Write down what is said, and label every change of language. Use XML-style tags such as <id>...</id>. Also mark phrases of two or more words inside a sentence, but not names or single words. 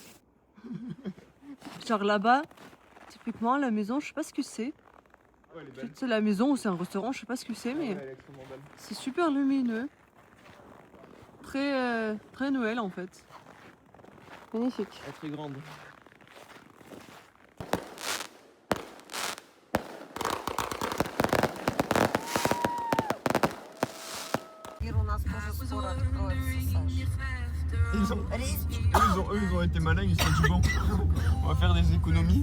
<fr>Genre là-bas, typiquement la maison, je sais pas ce que c'est. Ouais, elle est belle. C'est la maison ou c'est un restaurant, je sais pas ce que c'est, mais Ouais, elle est extrêmement belle. c'est super lumineux. Très Noël en fait. Magnifique. Elle est très grande.</fr> <ru>Мир у нас тоже скоро откроется, Саша.</ru> <fr>Ils ont été malins, ils se sont dit bon, on va faire des économies.</fr>